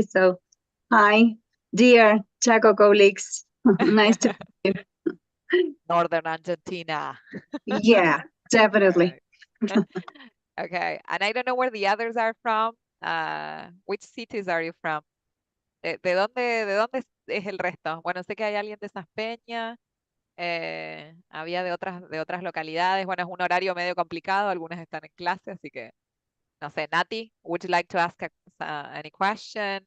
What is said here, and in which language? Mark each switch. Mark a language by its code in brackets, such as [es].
[en] So, hi, dear Chaco colleagues. Nice to meet Northern Argentina. you. Yeah, definitely. Right. Okay, and I don't know where the others are from. Which cities are you from? [es] ¿De dónde es el resto? Bueno, sé que hay alguien de Saspeña, había de otras localidades. Bueno, es un horario medio complicado, algunas están en clase, así que no sé. [en] Nati, would you like to ask any question?